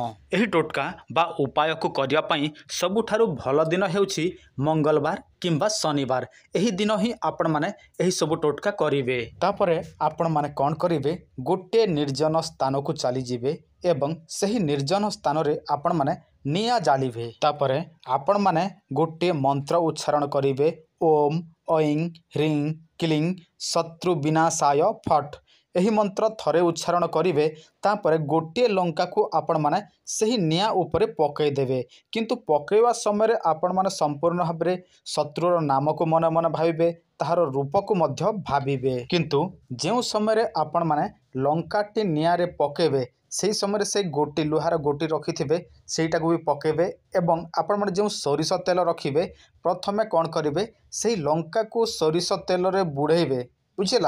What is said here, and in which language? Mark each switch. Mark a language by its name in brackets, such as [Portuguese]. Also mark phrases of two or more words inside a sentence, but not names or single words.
[Odia] ଏହି ଟୋଟକା ବା ଉପାୟ କୁ କରିବା ପାଇଁ ସବୁଠାରୁ ଭଲ ଦିନ ହେଉଛି ମଙ୍ଗଳବାର କିମ୍ବା ଶନିବାର। ଏହି ଦିନ ହିଁ ଆପଣ ମାନେ ଏହି ସବୁ ଟୋଟକା କରିବେ। ତାପରେ ଆପଣ ମାନେ କଣ କରିବେ, ଗୋଟେ ନିର୍ଜନ ସ୍ଥାନ କୁ ଚାଲି ଯିବେ ଏବଂ ସେହି ନିର୍ଜନ ସ୍ଥାନ ରେ ଆପଣ ମାନେ ନିଆଁ ଜାଳିବେ। ତାପରେ ଆପଣ ମାନେ ଗୋଟେ ମନ୍ତ୍ର ଉଚ୍ଚାରଣ କରିବେ, [Sanskrit] ओम ऐं ह्रीं क्लीं शत्रु विनाशाय फट। [Odia] ଏହି ମନ୍ତ୍ର ଥରେ ଉଚ୍ଚାରଣ କରିବେ, ତାପରେ ଗୋଟେ ଲଙ୍କା କୁ ଆପଣ ମାନେ ସେହି ନିଆଁ ଉପରେ ପକାଇ ଦେବେ। କିନ୍ତୁ ପକାଇବା ସମୟ ଆପଣ ମାନେ ସମ୍ପୂର୍ଣ୍ଣ ଭାବରେ ଶତ୍ରୁର ନାମ କୁ ମନ ମନ ଭାବିବେ, ତାହାର ରୂପ କୁ ମଧ୍ୟ ଭାବିବେ। କିନ୍ତୁ ଯେଉଁ ସମୟ ଆପଣ ମାନେ ଲଙ୍କାଟି ନିଆଁ ରେ ପକେଇବେ ସେହି ସମୟ ସେ ଗୋଟି ଲୁହାର ଗୋଟି ରଖିଥିବେ ସେଟା କୁ ବି ପକେଇବେ ଏବଂ ଆପଣ ମାନେ ଯେଉଁ ସୋରିଷ ତେଲ ରଖିବେ ପ୍ରଥମେ କଣ କରିବେ, ସେହି ଲଙ୍କା କୁ ସୋରିଷ ତେଲ ରେ ବୁଡ଼େଇବେ, ବୁଝିଲ।